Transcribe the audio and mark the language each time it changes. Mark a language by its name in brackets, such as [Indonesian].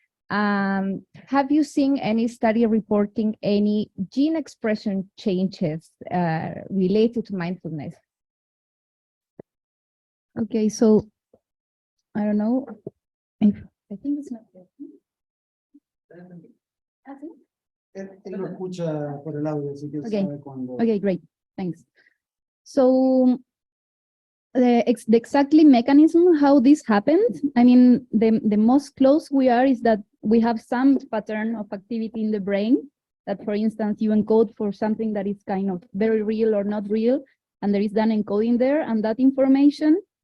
[English] Have you seen any study reporting any gene expression changes related to mindfulness? Okay, so I don't know if I think it's not there. [Spanish] Él lo escucha por el audio, así que [English] Okay. [Spanish] sabe cuando... [English] Okay, great, thanks. So the exactly mechanism how this happened, I mean, the most close we are is that we have some pattern of activity in the brain that, for instance, you encode for something that is kind of very real or not real, and there is an encoding there, and that information